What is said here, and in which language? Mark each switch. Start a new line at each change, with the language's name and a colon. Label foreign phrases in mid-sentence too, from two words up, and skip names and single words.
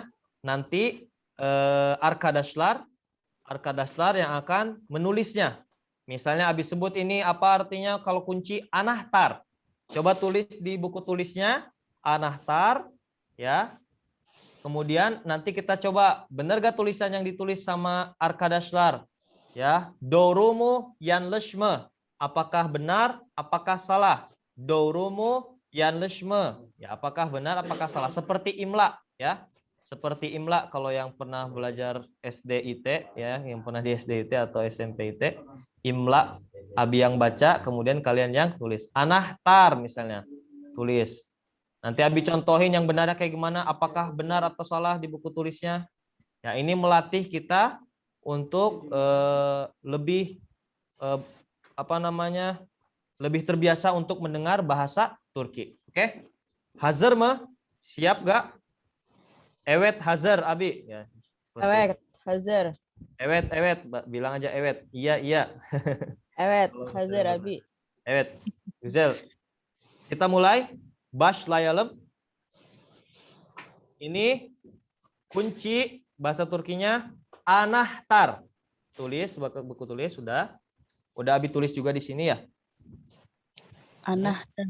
Indonesian: Nanti arkadaşlar yang akan menulisnya. Misalnya Abi sebut ini apa artinya kalau kunci anahtar. Coba tulis di buku tulisnya anahtar ya. Kemudian nanti kita coba benar gak tulisan yang ditulis sama arkadaşlar ya.
Turkish: Doğru yanlış mı?
Indonesian: Apakah benar? Apakah salah?
Turkish: Doğru yanlış mı?
Indonesian: Ya, apakah benar? Apakah salah? Seperti imla ya. Seperti imla kalau yang pernah belajar SDIT ya, yang pernah di SDIT atau SMP IT, imla Abi yang baca, kemudian kalian yang tulis. Anahtar misalnya, tulis. Nanti Abi contohin yang benarnya kayak gimana, apakah benar atau salah di buku tulisnya. Ya, ini melatih kita untuk lebih lebih terbiasa untuk mendengar bahasa Turki. Oke?
Turkish: Hazır mı?
Indonesian: Siap gak?
Turkish: Evet hazır Abi. Ya, Evet. Hazır. Evet,
Indonesian: bilang aja evet. Iya. Evet. Kalau Hazır misalnya abi.
Turkish: Evet, güzel.
Indonesian: Kita mulai.
Turkish: Başlayalım.
Indonesian: Ini kunci bahasa Turkinya anahtar. Tulis buku tulis sudah. Udah Abi tulis juga di sini ya. Anahtar.